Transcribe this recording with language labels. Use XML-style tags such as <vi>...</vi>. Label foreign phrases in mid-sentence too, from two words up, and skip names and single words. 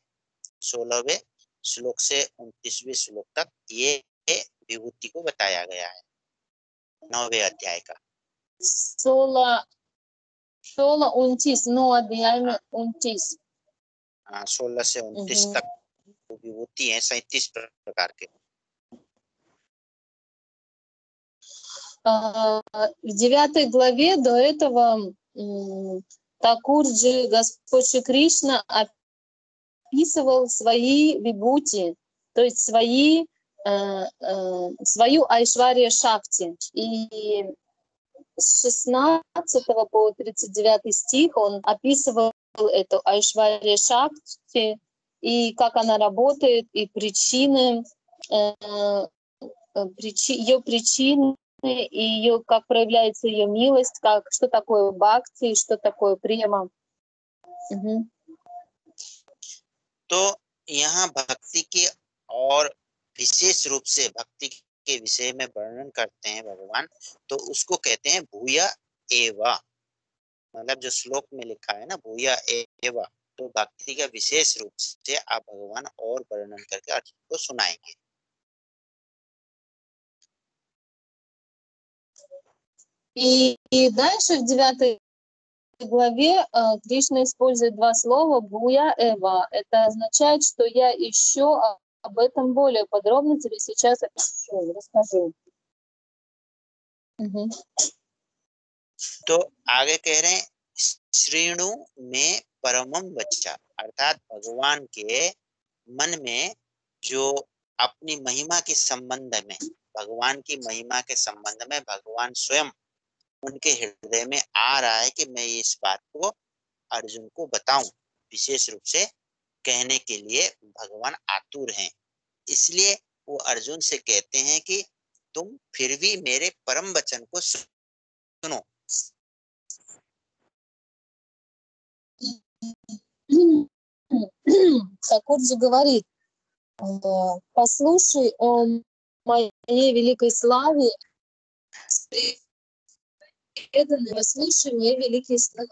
<hi>16वें श्लोक से 29वें श्लोक तक ये विभूति को बताया गया है, 9वें अध्याय का। 16, 29, 9 अध्याय में 29। 16 से 29 तक विभूति है, 37 प्रकार के।</hi> <ru>В 9 главе до этого Такурджи, Господь Шри Кришна описывал свои вибхути, то есть свою Айшвария Шакти. И с 16 по 39 стих он описывал эту Айшвария Шакти, и как она работает, и причины, ее причины, и ее, как проявляется ее милость, как, что такое бхакти, что такое према.</ru> <hi>तो यहाँ भक्ति के और विशेष रूप से भक्ति के विषय में वर्णन करते हैं भगवान, तो उसको कहते हैं</hi> <sa>भूय एव।</sa> <hi>मतलब जो श्लोक में लिखा है ना</hi> <sa>भूय एव,</sa> <hi>तो भक्ति का विशेष रूप से आप भगवान और वर्णन करके अर्जुन को सुनाएंगे।</hi> <ru>И дальше в 9 главе Кришна использует два слова</ru> <sa>«भूय एव».</sa> <ru>Это означает, что я еще об этом более подробно тебе сейчас опишу, расскажу. Угу.</ru> <hi>तो आगे कह रहे हैं</hi> <sa>श्रेणु में परमम बच्चा,</sa> <hi>अर्थात भगवान के मन में जो अपनी महिमा के संबंध में, भगवान की महिमा के संबंध में भगवान स्वयं उनके हृदय में आ रहा है कि मैं इस बात को अर्जुन को बताऊं, विशेष रूप से कहने के लिए भगवान आतुर हैं। इसलिए वो अर्जुन से कहते हैं कि तुम फिर भी मेरे परम वचन को सुनो।</hi> <ru>Такур же говорит: послушай о моей великой славе, преданный, послушай мои великие слова.</ru>